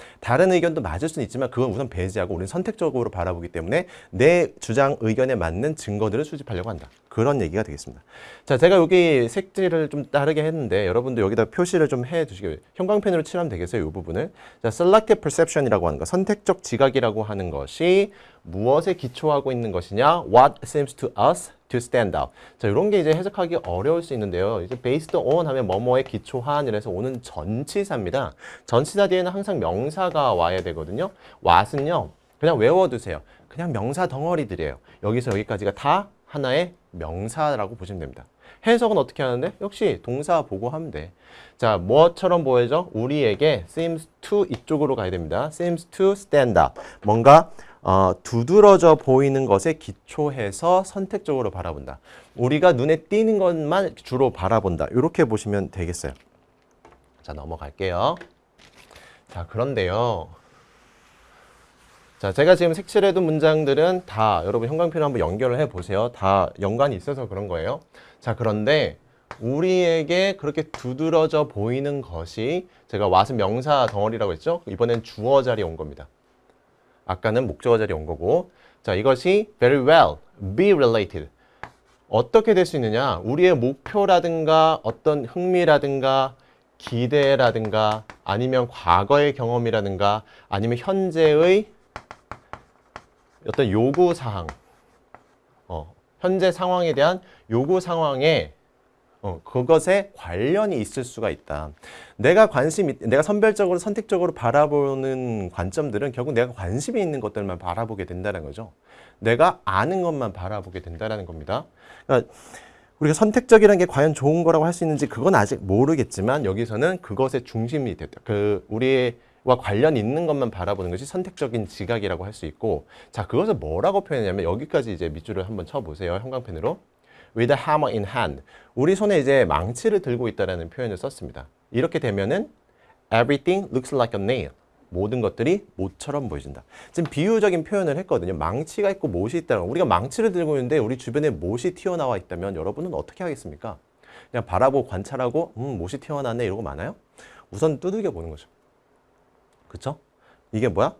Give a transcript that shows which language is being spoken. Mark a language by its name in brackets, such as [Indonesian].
[Korean] 다른 의견도 맞을 수는 있지만 그건 우선 배제하고 우리는 선택적으로 바라보기 때문에 내 주장 의견에 맞는 증거들을 수집하려고 한다. 그런 얘기가 되겠습니다. 자, 제가 여기 색지를 좀 다르게 했는데 여러분도 여기다 표시를 좀 해두시고요. 형광펜으로 칠하면 되겠어요, 이 부분을. 자, selective perception이라고 하는 거, 선택적 지각이라고 하는 것이 무엇에 기초하고 있는 것이냐? [English] What seems to us to stand out. [Korean] 자, 이런 게 이제 해석하기 어려울 수 있는데요. 이제 based on 하면 뭐뭐에 기초한 이래서 오는 전치사입니다. 전치사 뒤에는 항상 명사가 와야 되거든요. what은요, 그냥 외워두세요. 그냥 명사 덩어리들이에요. 여기서 여기까지가 다 하나의 명사라고 보시면 됩니다. 해석은 어떻게 하는데? 역시 동사 보고 하면 돼. 자, 뭐처럼 보여져? 우리에게 seems to 이쪽으로 가야 됩니다. [English] seems to stand out. [Korean] 뭔가 두드러져 보이는 것에 기초해서 선택적으로 바라본다. 우리가 눈에 띄는 것만 주로 바라본다. 이렇게 보시면 되겠어요. 자, 넘어갈게요. 자, 그런데요. 자, 제가 지금 색칠해둔 문장들은 다 여러분 형광펜으로 한번 연결을 해보세요. 다 연관이 있어서 그런 거예요. 자, 그런데 우리에게 그렇게 두드러져 보이는 것이 제가 what은 명사 덩어리라고 했죠? 이번엔 주어 자리에 온 겁니다. 아까는 목적어 자리에 온 거고. 자, 이것이 [English] very well, be related. [Korean] 어떻게 될 수 있느냐? 우리의 목표라든가 어떤 흥미라든가 기대라든가 아니면 과거의 경험이라든가 아니면 현재의 어떤 요구 사항, 현재 상황에 대한 요구 상황에 그것에 관련이 있을 수가 있다. 내가 선별적으로 선택적으로 바라보는 관점들은 결국 내가 관심이 있는 것들만 바라보게 된다는 거죠. 내가 아는 것만 바라보게 된다는 겁니다. 그러니까 우리가 선택적이라는 게 과연 좋은 거라고 할 수 있는지 그건 아직 모르겠지만 여기서는 그것의 중심이 됐다. 우리와 관련 있는 것만 바라보는 것이 선택적인 지각이라고 할 수 있고, 자, 그것을 뭐라고 표현하냐면 여기까지 이제 밑줄을 한번 쳐보세요. 형광펜으로. [English] With a hammer in hand. [Korean] 우리 손에 이제 망치를 들고 있다라는 표현을 썼습니다. 이렇게 되면은 [English] everything looks like a nail. [Korean] 모든 것들이 못처럼 보여진다. 지금 비유적인 표현을 했거든요. 망치가 있고 못이 있다는 거. 우리가 망치를 들고 있는데 우리 주변에 못이 튀어나와 있다면 여러분은 어떻게 하겠습니까? 그냥 바라보고 관찰하고 못이 튀어나왔네 이러고 마나요? 우선 두들겨 보는 거죠. 그쵸? 이게 뭐야?